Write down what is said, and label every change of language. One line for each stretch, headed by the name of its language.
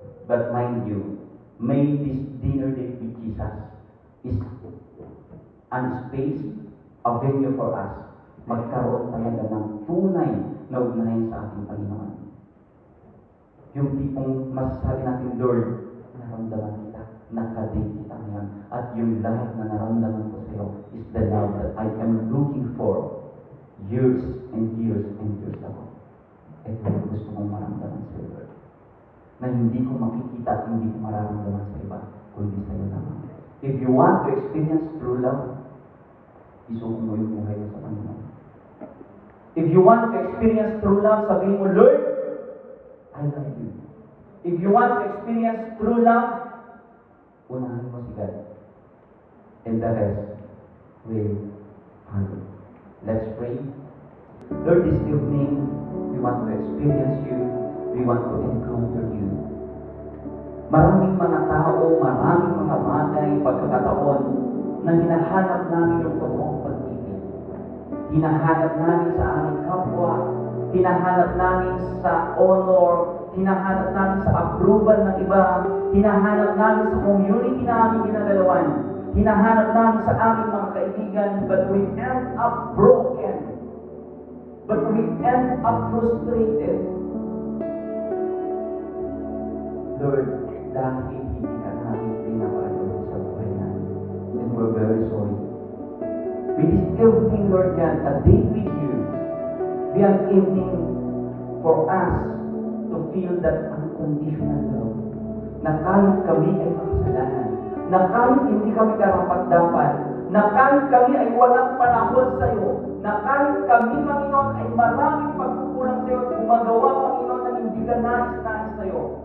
English: But mind you, may this dinner date with Jesus is an space, a venue for us.
Filipino: Magkaroon talaga ng tunay na ugnayan sa ating Panginoon. Yung tipong masasabi natin, Lord, naramdaman kita, nakadate kita ngayon, at yung lahat na naramdaman ko sa iyo
English: is the love that I am looking for years and years and years ago.
Filipino: Ito yung gusto kong maramdaman sa iyo, Lord. Na hindi ko makikita at hindi ko mararamdaman sa iba, kundi sa iyo naman.
English: If you want to experience true love,
Filipino: isuko mo yung buhay mo sa Panginoon.
English: If you want to experience true love,
Filipino: sabihin mo,
English: Lord, I love you. If you want to experience true love,
Filipino: unahin mo
English: si God. And the rest will follow. Let's pray. Lord, this evening, we want to experience you. We want to encounter you.
Filipino: Maraming mga tao, maraming mga bagay, pagkakataon, na hinahanap namin yung totoong pag-ibig. Hinahanap namin sa aming kapwa, hinahanap namin sa honor, hinahanap namin sa approval ng iba, hinahanap namin sa community na aming ginagalawan, hinahanap namin sa aming mga kaibigan,
English: but we end up broken. But we end up frustrated.
Filipino: Lord, dahil hindi ka namin pinapaalala sa buhay namin.
English: And we're very sorry. With this evening, Lord God, a day with you, be an evening for us to feel that unconditional love.
Filipino: Na kahit kami ay makasalanan, na kahit hindi kami karapat-dapat, na kahit kami ay walang panahon sa iyo, na kahit kami, Panginoon, ay maraming pagkukulang sa iyo at gumagawa, Panginoon, na hindi ka nais-nais sa iyo.